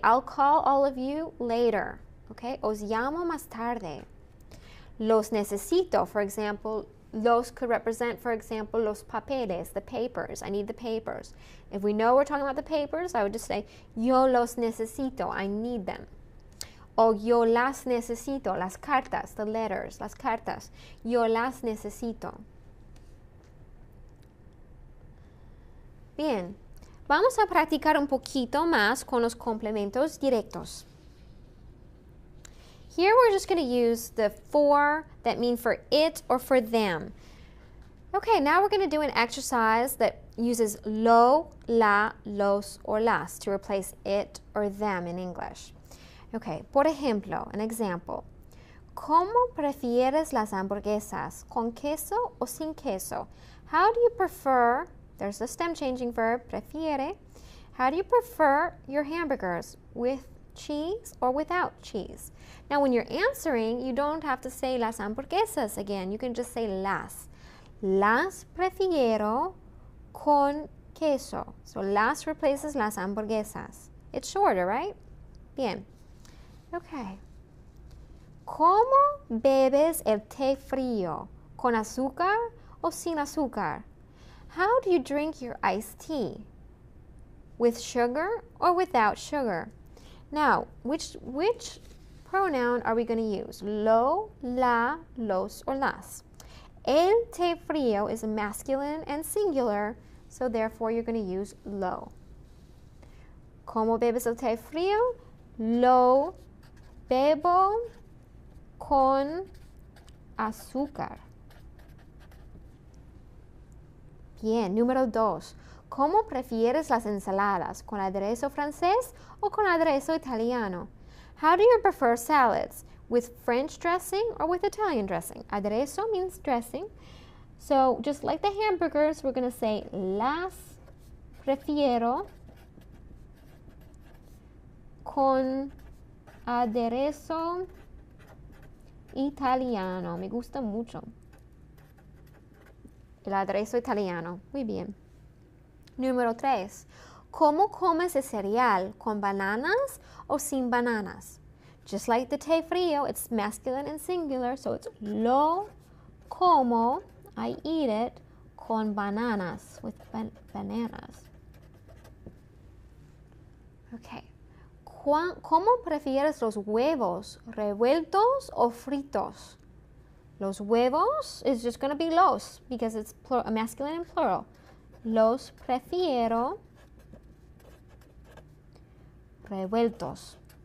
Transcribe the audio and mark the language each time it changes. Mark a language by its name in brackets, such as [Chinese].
[English] I'll call all of you later. Okay, [Spanish] os llamo más tarde. Los necesito, [English] for example, los could represent, for example, los papeles, the papers. I need the papers. If we know we're talking about the papers, I would just say, [Spanish] yo los necesito. [English] I need them. [Spanish] O yo las necesito, las cartas, [English] the letters, [Spanish] las cartas. Yo las necesito. Bien, vamos a practicar un poquito más con los complementos directos. [English] Here we're just going to use the for that mean for it or for them. Okay, now we're going to do an exercise that uses lo, la, los, or las to replace it or them in English. [Spanish] Okay, por ejemplo, [English] an example. [Spanish] ¿Cómo prefieres las hamburguesas? ¿Con queso o sin queso? [English] How do you prefer, there's a stem changing verb, prefiere. How do you prefer your hamburgers? With cheese or without cheese? Now when you're answering, you don't have to say [Spanish] las hamburguesas [English] again. You can just say las. [Spanish] Las prefiero con queso. [English] So las replaces [Spanish] las hamburguesas. [English] It's shorter, right? Bien. Okay. [Spanish] ¿Cómo bebes el té frío? ¿Con azúcar o sin azúcar? [English] How do you drink your iced tea? With sugar or without sugar? Now, which pronoun are we going to use? Lo, la, los, or las? [Spanish] El té frío [English] is masculine and singular, so therefore you're going to use lo. [Spanish] ¿Cómo bebes el té frío? Lo bebo con azúcar. Bien, número 2. ¿Cómo prefieres las ensaladas? ¿Con aderezo francés o con aderezo italiano? [English] How do you prefer salads? With French dressing or with Italian dressing? Aderezo means dressing. So just like the hamburgers, we're going to say [Spanish] las prefiero con aderezo italiano. Me gusta mucho el aderezo italiano. Muy bien. Número 3. ¿Cómo comes el cereal? ¿Con bananas o sin bananas? [English] Just like the té frío, it's masculine and singular, so it's [Spanish] lo como, [English] I eat it, [Spanish] con bananas, [English] with bananas. Okay. [Spanish] ¿Cómo prefieres los huevos? ¿Revueltos o fritos? Los huevos [English] is just going to be los, because it's masculine and plural. [Spanish] Los prefiero revueltos.